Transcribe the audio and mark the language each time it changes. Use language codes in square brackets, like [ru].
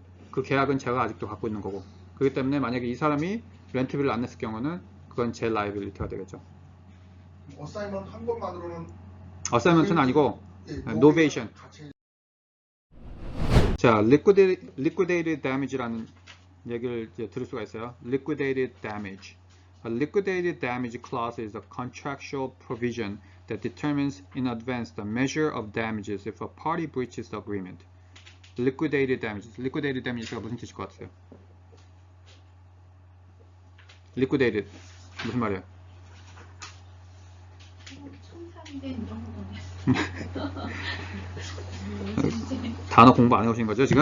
[ko] 그 계약은 제가 아직도 갖고 있는 거고 그렇기 때문에 만약에 이 사람이 렌트비를 안 냈을 경우는 그건 제 라이빌리티가 되겠죠. 어사이먼트 한 것만으로는 어사이먼트는 아니고 예, 노베이션. 같이 자, liquidated damage라는 얘기를 이제 들을 수가 있어요. [en] liquidated damage. A liquidated damage clause is a contractual provision that determines in advance the measure of damages if a party breaches the agreement. liquidated damages. [ko] liquidated damages가 무슨 뜻일 것 같아요? liquidated 무슨 말이에요? 청산된 이런 거네. 단어 공부 안 해오신 거죠 지금?